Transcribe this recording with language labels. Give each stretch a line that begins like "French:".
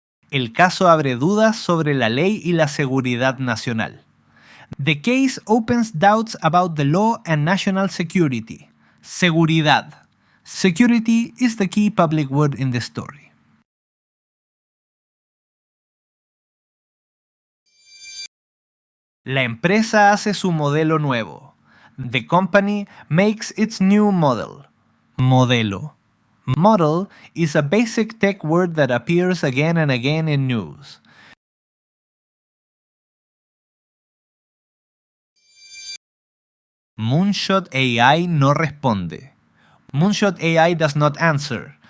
Spanish: El caso abre dudas sobre la ley y la seguridad nacional.
English: The case opens doubts about the law and national security. Seguridad. Security is the key public word in this story.
Spanish: La empresa hace su modelo nuevo.
English: The company makes its new model. Modelo. Model is a basic tech word that appears again and again in news. Moonshot AI
Spanish: no responde.
English: Moonshot AI does not answer.